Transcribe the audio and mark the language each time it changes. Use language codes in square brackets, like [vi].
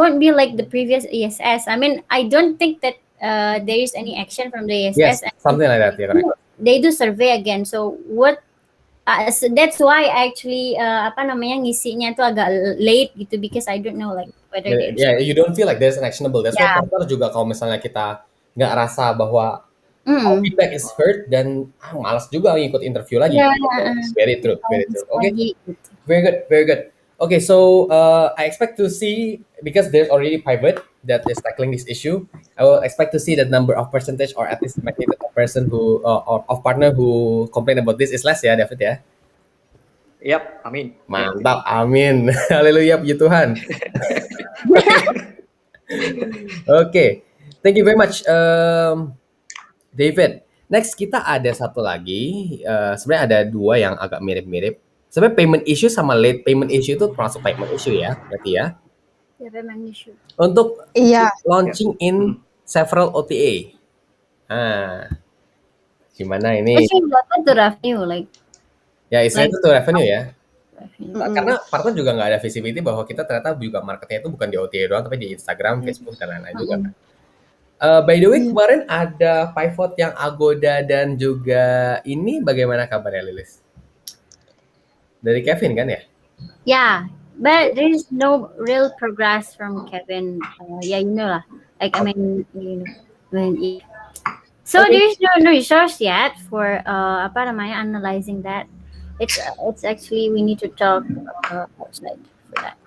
[en] won't be like the previous ESS. I mean, I don't think that there is any action from the Yes, ESS. And something like that. Yeah, correct. they do survey again. So what? So that's why actually [id] apa namanya ngisinya tuh agak [en] late [id] gitu, [en] because I don't know like whether there's Yeah, you don't feel like there's an actionable. That's why Yeah. [id] partner juga kalau misalnya kita nggak rasa bahwa [en] our Mm. feedback is heard [id] dan malas juga ngikut interview lagi. [en] Yeah. Very true. Okay, [id] Lagi gitu. [en] very good. Okay, so I expect to see, because there's already pivot that is tackling this issue. I will expect to see that number of percentage or at least magnitude of person who or of partner who complain about this is less ya, David ya. [id] Yap, amin. Mantap, amin. Haleluya, puji Tuhan. [en] Okay, thank you very much, David. [id] Next kita ada satu lagi. Sebenarnya ada dua yang agak mirip-mirip. Sebenarnya payment issue sama late payment issue itu termasuk payment issue ya, berarti ya. [en] Yeah, payment issue. [id] Untuk Iya. [en] launching in several OTA. [id] Gimana ini? [en] Actually related to revenue, like [id] Ya, istilahnya itu revenue ya. [en] revenue. [id] Karena partner juga nggak ada visibility bahwa kita ternyata juga marketnya itu bukan di OTA doang, tapi di Instagram, Facebook, dan lain-lain juga. [en] By the way, [id] kemarin ada pivot yang Agoda dan juga ini bagaimana kabarnya, Lilis? Dari Kevin kan ya? [en] Yeah, but there is no real progress from Kevin. Yeah, you know lah. Like I mean, you know, so Okay. there is no resource yet for [id] apa namanya [en] analyzing that. It's actually we need to talk outside for that.